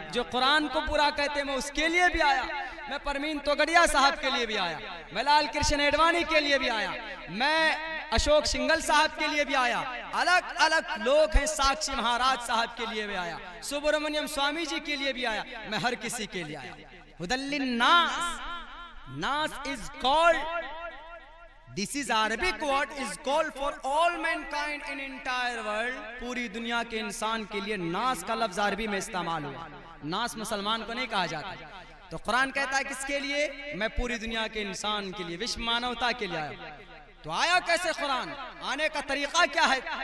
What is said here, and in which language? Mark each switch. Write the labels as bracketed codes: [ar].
[hi] जो कुरान को पूरा कहते हैं मैं उसके लिए भी आया। मैं परमीन तोगड़िया साहब के लिए भी आया, मैं लाल कृष्ण एडवाणी के लिए भी आया, मैं अशोक सिंघल साहब के लिए भी आया। अलग अलग लोग हैं, साक्षी महाराज साहब के लिए भी आया, सुब्रमण्यम स्वामी जी के लिए भी आया, मैं हर किसी के लिए आया। [ar] हुदल लिन्नास। [en] नास is called, This is Arabic word is called for all mankind in entire world। [hi] पूरी दुनिया के इंसान के लिए नास का लफ्ज अरबी में इस्तेमाल हुआ। नास मुसलमान को नहीं कहा जाता। तो कुरान कहता है किसके लिए? मैं पूरी दुनिया के इंसान के लिए, विश्व मानवता के लिए आया। तो आया कैसे कुरान? आने का तरीका क्या है?